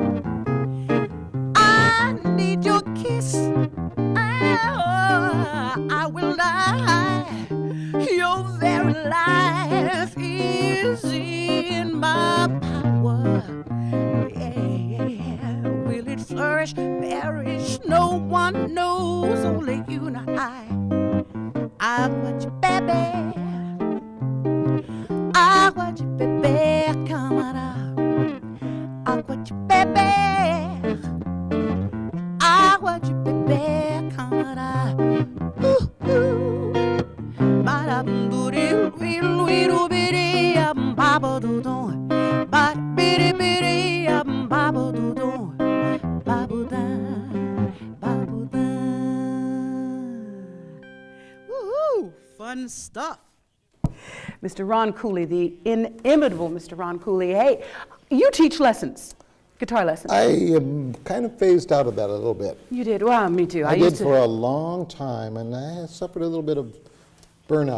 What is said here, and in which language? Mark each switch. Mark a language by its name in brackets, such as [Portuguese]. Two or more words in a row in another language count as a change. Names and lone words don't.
[English] I need your kiss, I will die. Your very life is in my power. Yeah, will it flourish, perish? No one knows, only you and I. [Portuguese] Água de beber, água de beber, camarada. Água de beber, água de beber, camarada. Baraburiru, wiru, wiru, biria, babadudon. Barabiribiria, babadudon. Babudan, babudan. [English] Woohoo! Fun stuff. Mr. Ron Cooley, the inimitable Mr. Ron Cooley. Hey, you teach lessons, guitar lessons. I am kind of phased out of that a little bit. You did? Well, me too. I did for a long time, and I suffered a little bit of burnout.